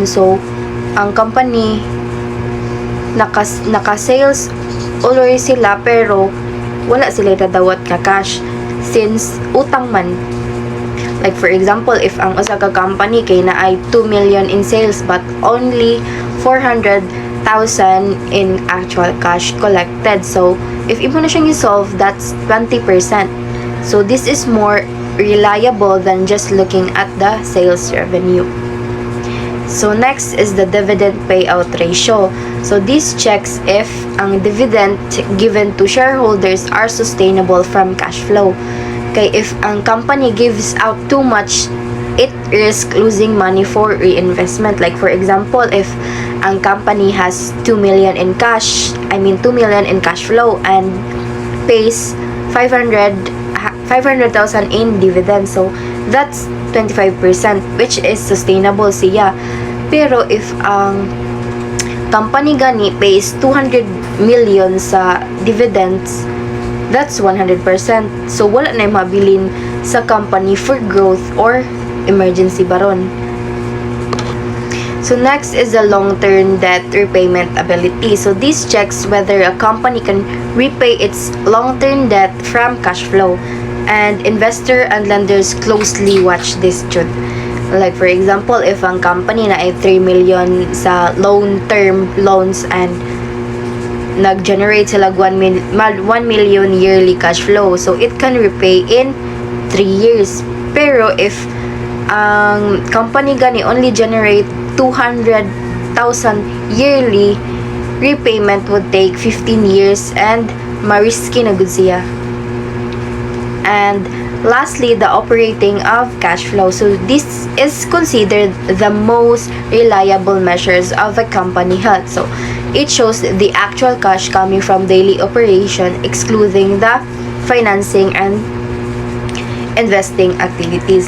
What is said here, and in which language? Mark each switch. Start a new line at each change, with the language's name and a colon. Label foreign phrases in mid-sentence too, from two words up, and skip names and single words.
Cebuano: So ang company naka-sales already sila pero wala sila dadawat ka cash since utang man.
English: Like for example, if
Cebuano: ang usa ka company kay na ay
English: 2 million in sales but only 400,000 in actual cash collected.
Cebuano: So if imo na siyang i-solve,
English: that's 20%. So this is more reliable than just looking at the sales revenue. So next is the dividend payout ratio. So this checks if ang dividend given to shareholders are sustainable from cash flow. Kay if ang company gives out too much, it risks losing money for reinvestment. Like for example, if ang company has 2 million in cash, 2 million in cash flow and pays 500,000 in dividends. So that's 25%, which is sustainable siya. Pero if ang company gani pays 200 million sa dividends, that's 100%.
Cebuano: So wala na mabilin sa company
English: for growth or emergency
Cebuano: baron.
English: So next is the long-term debt repayment ability. So this checks whether a company can repay its long-term debt from cash flow, and investor and lenders closely watch this jud. Like for example, if ang company na ay 3 million sa long-term loans and nag-generate sila 1 million yearly cash flow, so it can repay in 3 years. Pero if ang company gani only generate 200,000 yearly, repayment would take 15 years and
Cebuano: ma-risky na gud siya.
English: And lastly, the operating of cash flow. So this is considered the most reliable measures of a company health. So it shows the actual cash coming from daily operation, excluding the financing and investing activities.